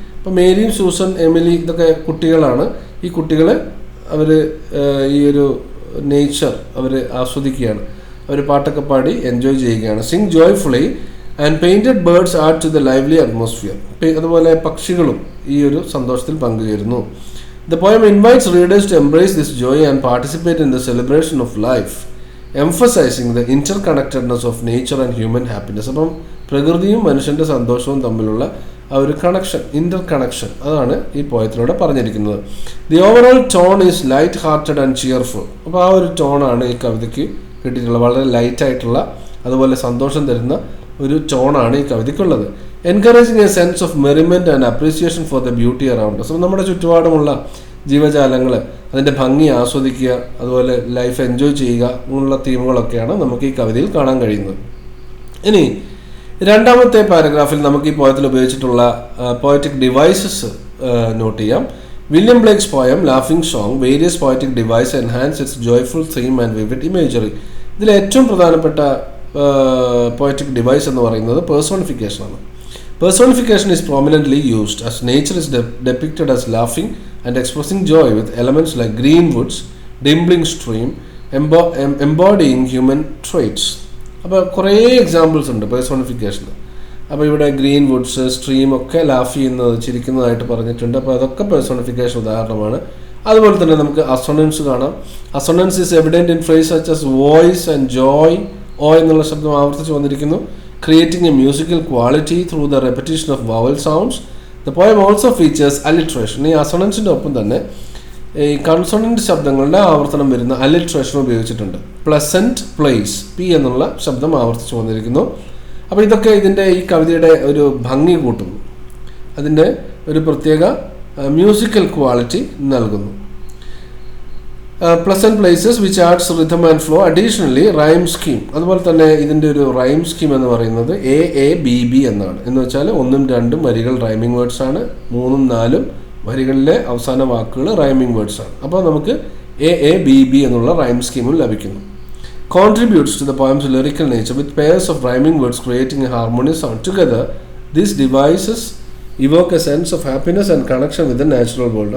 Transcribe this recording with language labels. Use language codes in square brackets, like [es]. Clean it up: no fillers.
[ml] അപ്പോൾ മേരിയും Susan, Emily ഇതൊക്കെ കുട്ടികളാണ്. ഈ കുട്ടികൾ അവർ ഈ ഒരു നേച്ചർ അവർ ആസ്വദിക്കുകയാണ്. അവർ പാട്ടൊക്കെ പാടി എൻജോയ് ചെയ്യുകയാണ്. [en] Sing joyfully and painted birds add to the lively atmosphere. [ml] അതുപോലെ പക്ഷികളും ഈ ഒരു സന്തോഷത്തിൽ പങ്കുചേരുന്നു. [en] The poem invites readers to embrace this joy and participate in the celebration of life, emphasizing the interconnectedness of nature and human happiness. [ml] അപ്പം പ്രകൃതിയും മനുഷ്യൻ്റെ സന്തോഷവും തമ്മിലുള്ള ആ ഒരു കണക്ഷൻ, ഇൻ്റർ കണക്ഷൻ, അതാണ് ഈ പോയത്തിലൂടെ പറഞ്ഞിരിക്കുന്നത്. [en] The overall tone is light hearted and cheerful. [ml] അപ്പോൾ ആ ഒരു ടോണാണ് ഈ കവിതയ്ക്ക് കിട്ടിയിട്ടുള്ളത്. വളരെ ലൈറ്റായിട്ടുള്ള അതുപോലെ സന്തോഷം തരുന്ന ഒരു ടോണാണ് ഈ കവിതയ്ക്കുള്ളത്. [en] Encouraging a sense of merriment and appreciation for the beauty around. [ml] അപ്പോൾ നമ്മുടെ ചുറ്റുപാടുമുള്ള ജീവജാലങ്ങൾ, അതിൻ്റെ ഭംഗി ആസ്വദിക്കുക, അതുപോലെ ലൈഫ് എൻജോയ് ചെയ്യുക എന്നുള്ള തീമുകളൊക്കെയാണ് നമുക്ക് ഈ കവിതയിൽ കാണാൻ കഴിയുന്നത്. ഇനി രണ്ടാമത്തെ പാരഗ്രാഫിൽ നമുക്ക് ഈ പോയത്തിൽ ഉപയോഗിച്ചിട്ടുള്ള പോയറ്റിക് ഡിവൈസസ് നോട്ട് ചെയ്യാം. [en] William Blake's poem Laughing Song various poetic device enhance its joyful theme and vivid imagery. [ml] ഇതിൽ ഏറ്റവും പ്രധാനപ്പെട്ട പോയറ്റിക് ഡിവൈസ് എന്ന് പറയുന്നത് പേഴ്സോണിഫിക്കേഷനാണ്. [en] Personification is prominently used as nature is depicted as laughing and expressing joy with elements like green woods, dimpling stream, embodying human traits. [ml] അപ്പോൾ കുറേ examples ഉണ്ട് പേഴ്സോണിഫിക്കേഷന്. അപ്പോൾ ഇവിടെ ഗ്രീൻ വുഡ്സ്, സ്ട്രീം ഒക്കെ ലാഫ് ചെയ്യുന്നത്, ചിരിക്കുന്നതായിട്ട് പറഞ്ഞിട്ടുണ്ട്. അപ്പോൾ അതൊക്കെ പേഴ്സോണിഫിക്കേഷൻ ഉദാഹരണമാണ്. അതുപോലെ തന്നെ നമുക്ക് അസൊണൻസ് കാണാം. [en] Assonance is evident in phrase such as voice and joy. [ml] ഓ എന്നുള്ള ശബ്ദം ആവർത്തിച്ച് വന്നിരിക്കുന്നു. [en] Creating a musical quality through the repetition of vowel sounds. The poem also features alliteration. [ml] ഈ അസൊണൻസിൻ്റെ ഒപ്പം തന്നെ ഈ കൺസോണൻറ്റ് ശബ്ദങ്ങളുടെ ആവർത്തനം വരുന്ന അലിട്രേഷൻ ഉപയോഗിച്ചിട്ടുണ്ട്. [en] pleasant place, [ml] പി എന്നുള്ള ശബ്ദം ആവർത്തിച്ച് വന്നിരിക്കുന്നു. അപ്പോൾ ഇതൊക്കെ ഇതിൻ്റെ ഈ കവിതയുടെ ഒരു ഭംഗി കൂട്ടുന്നു, അതിൻ്റെ ഒരു പ്രത്യേക മ്യൂസിക്കൽ ക്വാളിറ്റി നൽകുന്നു. [en] Pleasant places which adds rhythm and flow. Additionally, rhyme scheme. [ml] അതുപോലെ തന്നെ ഇതിൻ്റെ ഒരു റൈം സ്കീം എന്ന് പറയുന്നത് AABB എന്നാണ്. എന്ന് വെച്ചാൽ 1ഉം 2ഉം വരികൾ റൈമിംഗ് വേർഡ്സ് ആണ്, 3ഉം 4ഉം വരികളിലെ അവസാന വാക്കുകൾ റൈമിംഗ് വേർഡ്സ് ആണ്. അപ്പോൾ നമുക്ക് AABB എന്നുള്ള റൈം സ്കീമും ലഭിക്കുന്നു. [en] Contributes to the poem's lyrical nature with pairs of rhyming words creating a harmonious sound. Together, these devices evoke a sense of happiness and connection with the natural world.